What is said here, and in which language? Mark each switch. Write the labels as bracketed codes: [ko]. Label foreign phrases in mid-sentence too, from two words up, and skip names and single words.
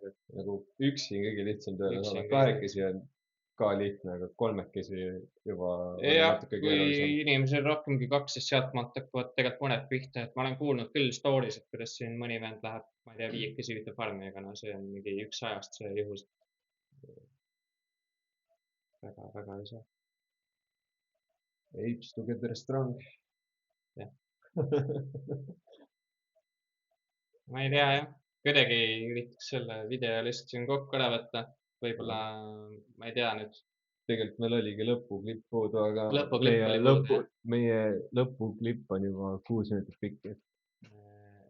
[et] Nagu üksi on kõige lihtsam tööle saada, kahekesi on ka lihtne, aga 3 juba natuke keerulisem. Kui inimesel rohkemgi 2, siis sealtmaalt hakkavad tegelikult mõned pihta, et ma olen kuulnud küll stories, et kuidas siin mõni vend läheb, ma ei tea, 5 ühte farmi, aga no see on mingi 100 see juhus. Väga ei saa. [en] Apes together strong. [et] Jah. Ma ei tea, jah. Kuidagi üritaks selle video lihtsalt siin kokku ära võtta. Võib-olla, ma ei tea nüüd. Tegelikult meil oligi lõpuklipp puudu, aga meie lõpuklipp on juba 6 meetrit pikk.